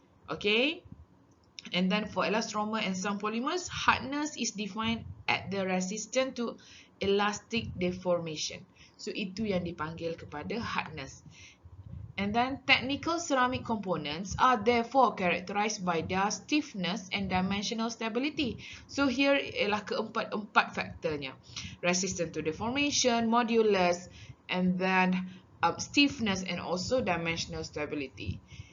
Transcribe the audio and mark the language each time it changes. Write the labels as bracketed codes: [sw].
[en] Okay, and then for elastomer and some polymers, hardness is defined at the resistant to elastic deformation. So [ms] itu yang dipanggil kepada [en] hardness. And then technical ceramic components are therefore characterized by their stiffness and dimensional stability. [ms] So here ialah keempat faktornya. [en] Resistant to deformation, modulus, and then stiffness and also dimensional stability.